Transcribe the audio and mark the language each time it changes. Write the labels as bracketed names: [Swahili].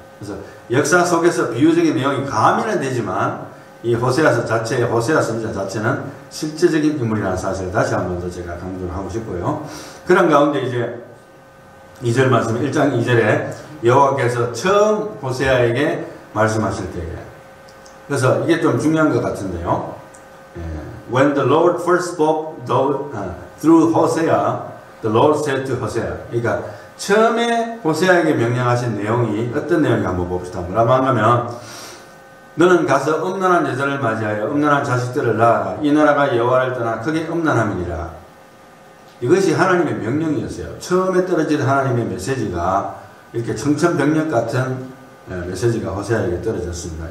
[Korean] 그래서 역사 속에서 비유적인 내용이 가미는 되지만 이 호세아 선지자 자체는 실제적인 인물이라는 사실을 다시 한 번 더 제가 강조를 하고 싶고요. 그런 가운데 이제 2절 말씀, 1장 2절에 여호와께서 처음 호세아에게 말씀하실 때에, 그래서 이게 좀 중요한 것 같은데요. [English] When the Lord first spoke through Hosea, the Lord said to Hosea. [Korean] 그러니까 처음에 호세아에게 명령하신 내용이 어떤 내용인지 한번 봅시다. 뭐라고 하냐면 너는 가서 음란한 여자를 맞이하여 음란한 자식들을 낳아라. 이 나라가 여호와를 떠나 크게 음란함이니라. 이것이 하나님의 명령이었어요. 처음에 떨어진 하나님의 메시지가 이렇게 청천벽력 같은 메시지가 호세아에게 떨어졌습니다.